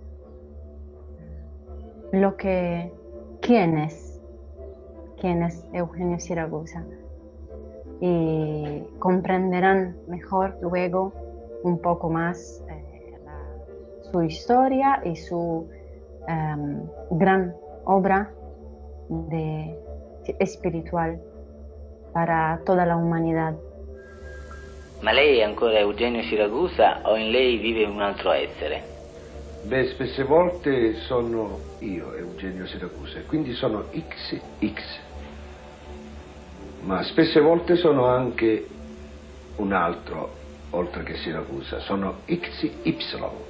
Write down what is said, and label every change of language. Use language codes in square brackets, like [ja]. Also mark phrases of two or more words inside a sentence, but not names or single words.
[es] quién es Eugenio Siragusa, y comprenderán mejor luego un poco más su historia y su gran obra de espiritual para toda la humanidad. [it] Ma lei è ancora Eugenio Siragusa o in lei vive un altro essere? Beh, spesse volte sono io, Eugenio Siracusa, e quindi sono XX. Ma spesse volte sono anche un altro, oltre che Siracusa, sono XY.